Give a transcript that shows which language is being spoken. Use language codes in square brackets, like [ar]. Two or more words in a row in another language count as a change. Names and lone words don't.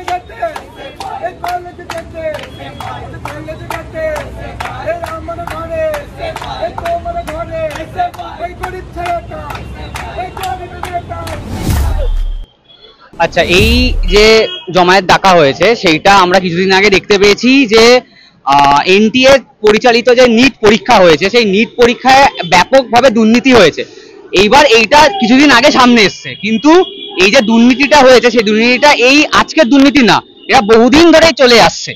[bn] राम मन घरे तो मन घरे गरीब छाया আচ্ছা, এই যে জমায়েত ডাকা হয়েছে সেইটা আমরা কিছুদিন আগে দেখতে পেয়েছি যে এনটিএ পরিচালিত যে নিট পরীক্ষা হয়েছে, সেই নিট পরীক্ষায় ব্যাপকভাবে দুর্নীতি হয়েছে। এইবার এইটা কিছুদিন আগে সামনে এসছে, কিন্তু এই যে দুর্নীতিটা হয়েছে সেই দুর্নীতিটা এই আজকের দুর্নীতি না, এটা বহুদিন ধরেই চলে আসছে।